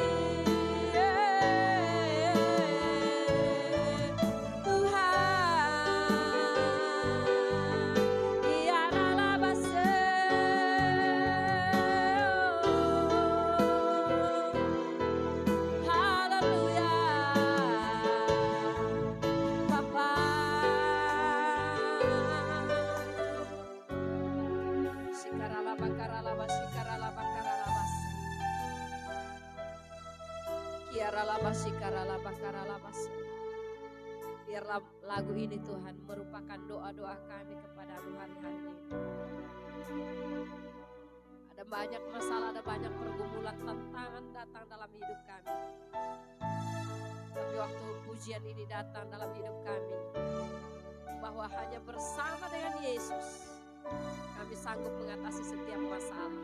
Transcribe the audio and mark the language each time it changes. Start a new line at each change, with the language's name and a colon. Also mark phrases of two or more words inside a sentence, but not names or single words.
Indonesian: Tuhan, biarlah basa. Haleluya. Bapa. Sikarala bakarala basikarala bakarala bas. Kiarala basikarala bakarala bas. Biarlah lagu ini Tuhan merupakan doa-doa kami kepadamu hari-hari ini. Ada banyak masalah, ada banyak pergumulan, tantangan datang dalam hidup kami. Tapi waktu pujian ini datang dalam hidup kami, bahwa hanya bersama dengan Yesus kami sanggup mengatasi setiap masalah.